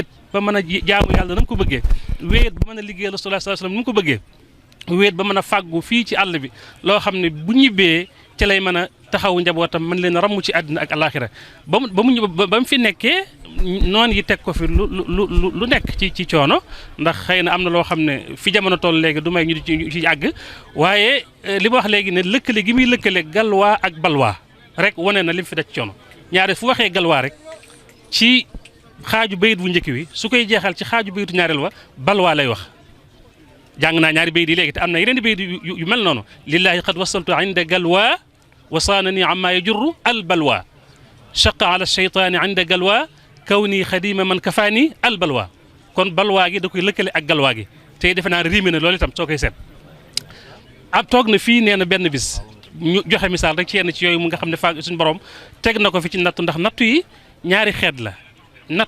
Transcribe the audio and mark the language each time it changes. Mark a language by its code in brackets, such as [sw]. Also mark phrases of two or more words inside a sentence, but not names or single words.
[wo] ba mën a jaamu yàlla na mu ko bëggee wéet ba mën a liggéey [ar] رسول الله صلى الله عليه وسلم [wo] ni mu ko bëggee wéet ba mën a fàggu fii ci àll bi loo xam ne bu ñibbee ca lay mën a taxaw njabootam mën leen ramm ci àddina ak alaxira ba mu fi nekkee noon yi teg ko fi lu nekk ci coono ndax xëy na am na loo xam ne fi jamono toll léegi du may ñu ci àgg waaye li ma wax léegi ne lëkkale gi muy lëkkale galwaa ak balwaa rek wane na lim fi daj coono ñaare fu waxee galwaa rek ci xaaju bayit bu njëkk wi su koy jeexal ci xaaju bayitu ñaareel wa balwaa lay wax jàng naa ñaari bayit yi léegi te am na yeneen i bayit yu mel noonu [ar] لله قد وصلت عند الغلواء وسناني أما يجر البلوى شقا على الشيطان عند الغلواء كوني خادم من كفاني البلوى [wo] kon balwaa gi da koy lëkkale ak galwaa gi tey defe naa riime na loolu itam soo koy seet ab toog na fii nee na benn bis ñu joxe misaal rek ci yenn ci yooyu mu nga xam ne faa suñu borom teg na ko fi ci nattu ndax nattu yi ñaari xeet la nattu